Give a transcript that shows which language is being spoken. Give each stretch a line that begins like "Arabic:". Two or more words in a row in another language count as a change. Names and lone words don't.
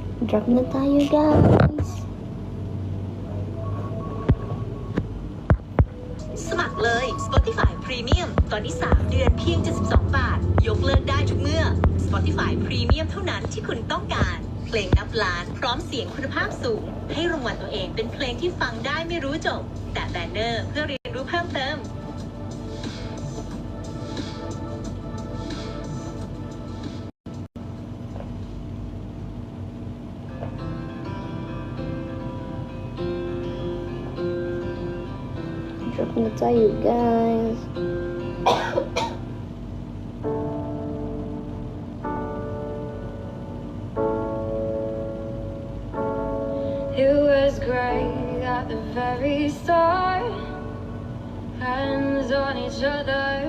Filipino: Drop na tayo, guys.
Thai: สมัครเลย Spotify Premium ตอนนี้ 3 เดือนเพียง72 บาท ยกเลิกได้ทุกเมื่อ Spotify Premium เท่านั้นที่คุณต้องการ เพลงนับล้านพร้อมเสียงคุณภาพสูง ให้รางวัลตัวเองเป็นเพลงที่ฟังได้ไม่รู้จบ แต่แบนเนอร์เพื่อเรียนรู้เพิ่มเติม
Filipino: Drop na tayo, guys.
English: It was great at the very start. Hands on each other.